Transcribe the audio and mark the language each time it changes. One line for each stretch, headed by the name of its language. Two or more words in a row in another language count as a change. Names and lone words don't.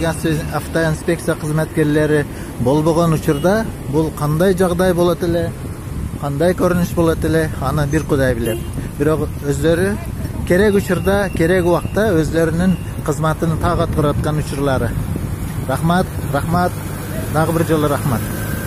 Uzbek: avtoinspeksiya xizmatkorlari bo'lgan uchurda bu qanday jag'day bo'ladi, qanday ko'rinish bo'ladi, ana bir Xudoy bilir.
Kyrgyz: бирок өздөрү керек учурда, керек убакта өзлөрүнүн кызматын так аткарып аткан учурлары. Рахмат, дагы бир жолу рахмат.